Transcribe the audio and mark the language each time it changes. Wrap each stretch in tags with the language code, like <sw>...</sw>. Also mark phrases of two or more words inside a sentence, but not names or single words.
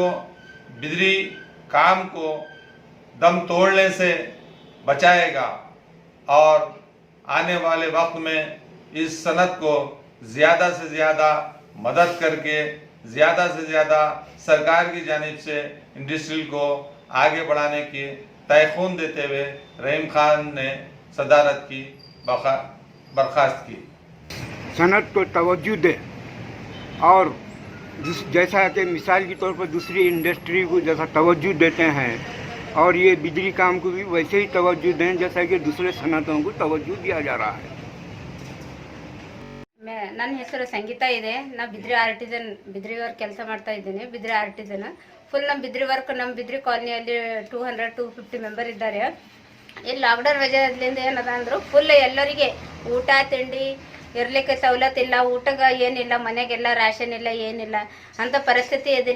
<ur>بجلی کام کو دم توڑنے سے بچائے گا اور آنے والے وقت میں اس صنعت کو زیادہ سے زیادہ مدد کر کے زیادہ سے زیادہ سرکار کی جانب سے انڈسٹری کو آگے بڑھانے کی تیخون دیتے ہوئے رحیم خان نے صدارت کی برخاست کی. صنعت کو توجہ دے اور جیسا کہ مثال کے طور پر دوسری انڈسٹری کو جیسا توجہ دیتے ہیں اور یہ بجلی کام کو بھی ویسے ہی توجہ دیں جیسا کہ دوسرے صنعتوں کو توجہ دیا جا رہا ہے.</ur> <kn>ನನ್ನ ಹೆಸರು ಸಂಗೀತಾ ಇದೆ. ನಾ ಬಿದ್ರಿ ಆರ್ಟಿಸನ್ ಬಿದ್ರಿ ವರ್ಕ್ ಕೆಲಸ ಮಾಡ್ತಾ ಇದ್ದೀನಿ. ಬಿದ್ರಿ ಆರ್ಟಿಸನ್ ಫುಲ್ ನಮ್ಮ ಬಿದ್ರಿ ವರ್ಕ್ ನಮ್ಮ ಬಿದ್ರಿ ಕಾಲನಿಯಲ್ಲಿ 200-250 ಮೆಂಬರ್ ಇದ್ದಾರೆ. ಈ ಲಾಕ್ಡೌನ್ ವಜಹದಿಂದ ಏನದ ಅಂದ್ರು ಫುಲ್ ಎಲ್ಲರಿಗೆ ಊಟ ತಿಂಡಿ ಇರಲಿಕ್ಕೆ ಸವಲತ್ತು ಇಲ್ಲ, ಊಟಗ ಏನಿಲ್ಲ, ಮನೆಗೆಲ್ಲ ರೇಷನ್ ಇಲ್ಲ, ಏನಿಲ್ಲ ಅಂತ ಪರಿಸ್ಥಿತಿ ಇದಿಲ್ಲ.</kn>